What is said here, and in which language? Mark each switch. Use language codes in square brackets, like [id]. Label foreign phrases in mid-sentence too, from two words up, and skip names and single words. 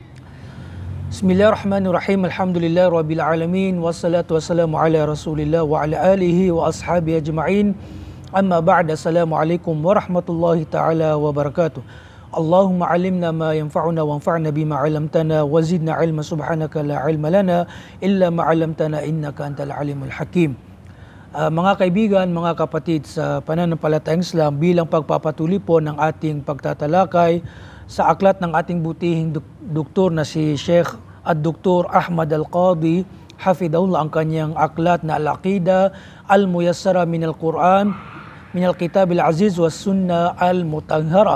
[ar] بسم الله الرحمن الرحيم. الحمد لله رب العالمين والصلاة والسلام على رسول الله وعلى آله وأصحابه أجمعين. أما بعد. السلام عليكم ورحمة الله تعالى وبركاته. اللهم علمنا ما ينفعنا وانفعنا بما علمتنا وزدنا علما سبحانك لا علم لنا إلا ما علمتنا إنك أنت العليم الحكيم. [tl] Mga kaibigan, mga kapatid sa pananampalatayang Islam, bilang pagpapatuloy po ng ating pagtatalakay sa aklat ng ating butihing doktor na si Sheikh Ad-Doktor Ahmad Al-Qadi hafidhahullah, ang kanyang aklat na Al-Aqida Al-Muyassara min Al-Quran min Al-Kitab Al-Aziz wa Sunnah Al-Mutahhara.